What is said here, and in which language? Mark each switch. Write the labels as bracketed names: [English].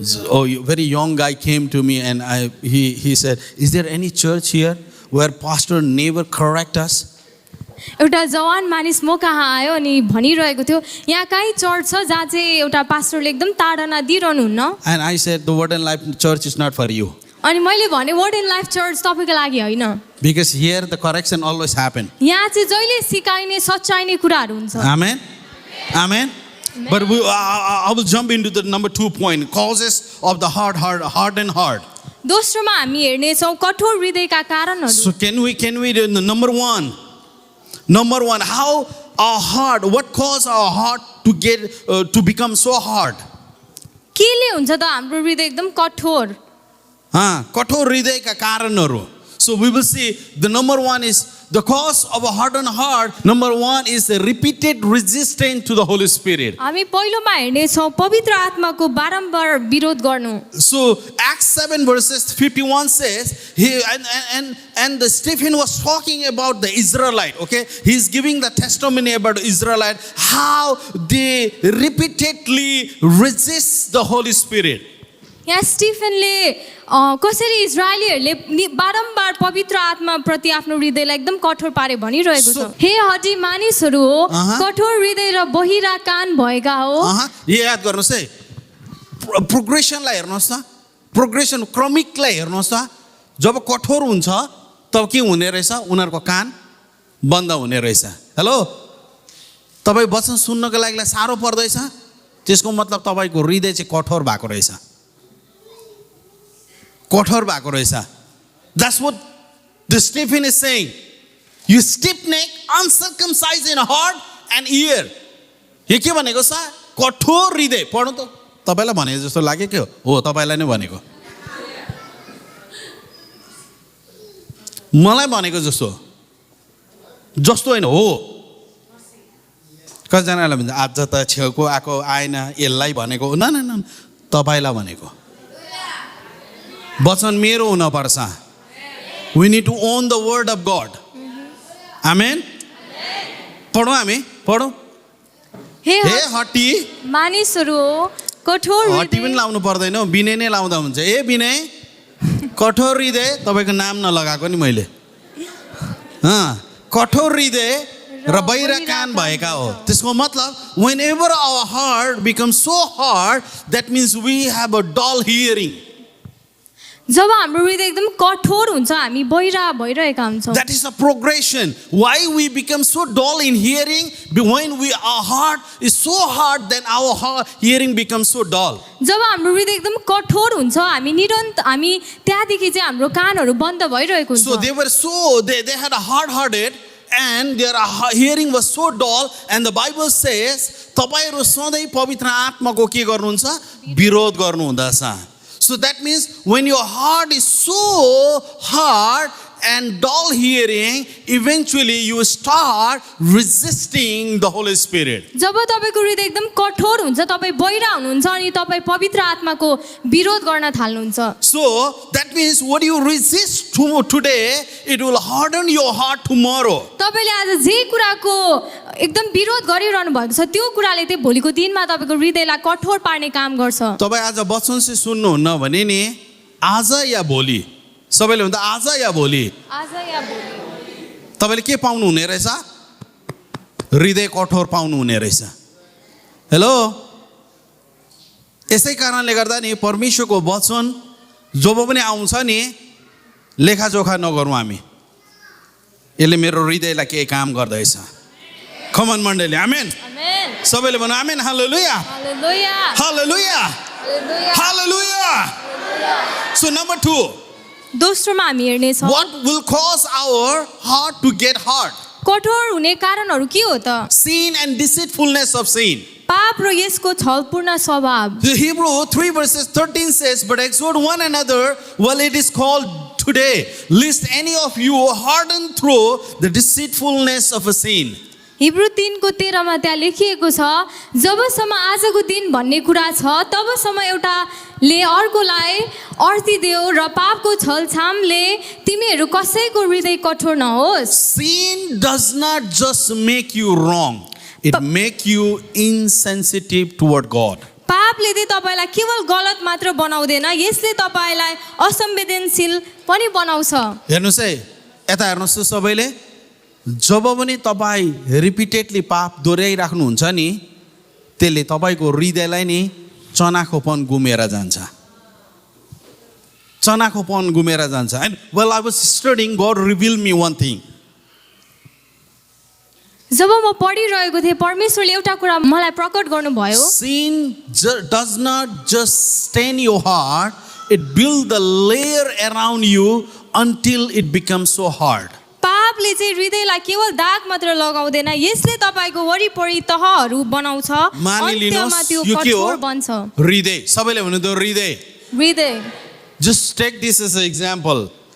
[English] Oh, a very young guy came to me and he said, is there any church here where pastor never correct us? [Nepali] एउटा जवान मानिस म कहाँ आयो अनि भनिरहेको थियो, यहाँ कहीँ चर्च छ जहाँ चाहिँ एउटा पास्टरले एकदम ताडना दिइरहनुहुन्न। [English] And I said, the Word and Life Church is not for you. [Nepali] अनि मैले भने वर्ड एन्ड लाइफ चर्च तपाईँको लागि होइन। [English] Because here the correction always happen. [Nepali] यहाँ चाहिँ जहिले सिकाइने सच्चाइने कुराहरू हुन्छ। [English] Amen. Amen. But I will jump into the number 2 point, causes of the hardened heart. [Nepali] दोस्रोमा हामी हेर्नेछौँ कठोर हृदयका कारणहरू। [English] So can we do the number one, how our heart, what caused our heart to get to become so hard? [Nepali] केले हुन्छ त हाम्रो हृदय एकदम कठोर? कठोर हृदयका कारणहरू. [English] So we will see the number one is the cause of a hardened heart. Number one is the repeated resistance to the Holy Spirit. [Nepali] हामी पहिलोमा हेर्नेछौँ पवित्र आत्माको बारम्बार विरोध गर्नु। [English] So Acts 7 verses 51 says, and the Stephen was talking about the Israelite, okay? He's giving the testimony about the Israelite, how they repeatedly resist the Holy Spirit. [Nepali] यहाँ स्टिफेनले कसरी इजरायलीहरूले बारम्बार पवित्र आत्मा प्रति आफ्नो हृदयलाई एकदम कठोर पारे भनिरहेको छ। हे हठी मानिसहरू हो, कठोर हृदय र बहिरा कान भएका हो। यो याद गर्नुहोस् है, प्रोग्रेसनलाई हेर्नुहोस् न, प्रोग्रेसन क्रमिकलाई हेर्नुहोस् न। जब कठोर हुन्छ तब के हुने रहेछ, उनीहरूको कान बन्द हुने रहेछ। हेलो, तपाईँ वचन सुन्नको लागि साह्रो पर्दैछ, त्यसको मतलब तपाईँको हृदय चाहिँ कठोर भएको रहेछ, कठोर भएको रहेछ। [English] That's what the Stephen is saying. You stiff-necked, uncircumcised in heart and ear. [Nepali] यो के भनेको छ? कठोर हृदय। पढ्नु त, तपाईँलाई भने जस्तो लाग्यो के हो? तपाईँलाई नै भनेको, मलाई भनेको जस्तो होइन हो। कतिजनालाई भन्छ आज त छेउको आएको आएन, यसलाई भनेको न, तपाईँलाई भनेको। वचन मेरो हुन पर्छ। [English] We need to own the word of God. [Nepali] Amen. पढौँ हामी, पढौँ। हे हटी मानिसहरू हो, कठोर हृदय। हटी पनि लाउनु पर्दैन, विनय नै लाउँदा हुन्छ। ए विनय, कठोर हृदय, तपाईँको नाम नलगाएको नि मैले। कठोर हृदय र बहिरा कान भएका हो। त्यसको मतलब [English] whenever our heart becomes so hard, that means we have a dull hearing. [Nepali] जब हाम्रो हृदय एकदम कठोर हुन्छ हामी बहिरा भइरहेका हुन्छौँ [English] That is a progression. Why we become so dull in hearing? When our heart is so hard, then our hearing becomes so dull. [Nepali] जब हाम्रो हृदय एकदम कठोर हुन्छ हामी त्यहाँदेखि चाहिँ हाम्रो कानहरू बन्द भइरहेको [English] So [Nepali] हुन्छ [English] they were so, they had a hard-hearted and their hearing was so dull, and the Bible says, [Nepali] तपाईहरु सधैँ पवित्र आत्माको के गर्नुहुन्छ? विरोध गर्नुहुँदछ. [English] So that means when your heart is so hard and dull hearing, eventually you start resisting the Holy Spirit. [Nepali] जब तपाईको हृदय एकदम कठोर हुन्छ तपाई बहिरा हुनुहुन्छ अनि तपाई पवित्र आत्माको विरोध गर्न थाल्नुहुन्छ [English] So that means what you resist today, it will harden your heart tomorrow. [Nepali] तपाईले आज जे कुराको एकदम विरोध गरिरहनु भएको छ त्यो कुराले चाहिँ भोलिको दिनमा तपाईको हृदयलाई कठोर पार्ने काम गर्छ तपाईं आज वचन चाहिँ सुन्नुहुन्न भने नि आज या भोलि सबैले भन्दा आज या भोलि आज या भोलि तपाईले के पाउनु हुने रहेछ हृदय कठोर पाउनु हुने रहेछ हेलो यसै कारणले गर्दा नि परमेश्वरको वचन जब पनि आउँछ नि लेखाजोखा नगरौँ हामी यसले मेरो हृदयलाई के काम गर्दैछ कमन मण्डली आमेन आमेन सबैले भन्नु आमेन हालेलुया हालेलुया हालेलुया हालेलुया [English] hallelujah So number 2, [Nepali] दोस्रोमा हामी हेर्ने छौं [English] what will cause our heart to get hard? [Nepali] कठोर हुने कारणहरू के हो त [English] Sin and deceitfulness of sin. [Nepali] पाप र यसको छलपूर्ण स्वभाव [English] The Hebrew 3 verses 13 says, but exhort one another while it is called today, lest any of you harden through the deceitfulness of a sin. [Nepali] Hebrew 3 को 13 मा त्यहाँ लेखिएको छ जबसम्म आजको दिन भन्ने कुरा छ तबसम्म एउटाले अर्कोलाई अर्थी देऊ र पापको छलछामले तिमीहरू कसैको हृदय कठोर नहोस् [English] Sin does not just make you wrong, it make you insensitive toward God. [Nepali] पापले चाहिँ तपाईलाई केवल गलत मात्र बनाउँदैन यसले तपाईलाई असंवेदनशील पनि बनाउँछ हेर्नुस् है यता हेर्नुस् सबैले जब पनि तपाईं रिपिटेडली पाप दोहोऱ्याइराख्नुहुन्छ नि त्यसले तपाईको हृदयलाई नि चनाखोपन गुमेर जान्छ चनाखोपन गुमेर जान्छ [English] and while I was studying God revealed me one thing [Nepali] जब म पढिरहेको थिएँ परमेश्वरले एउटा कुरा मलाई प्रकट गर्नुभयो [English] sin does not just stain your heart, it builds the layer around you until it becomes so hard. [Nepali] पापले चाहिँ हृदयलाई केवल दाग मात्र लगाउँदैन यसले तपाईको वरिपरि तहहरू बनाउँछ अन्त्यमा त्यो कठोर बन्छ हृदय सबैले भन्नु त हृदय हृदय [English] Just take this as an example.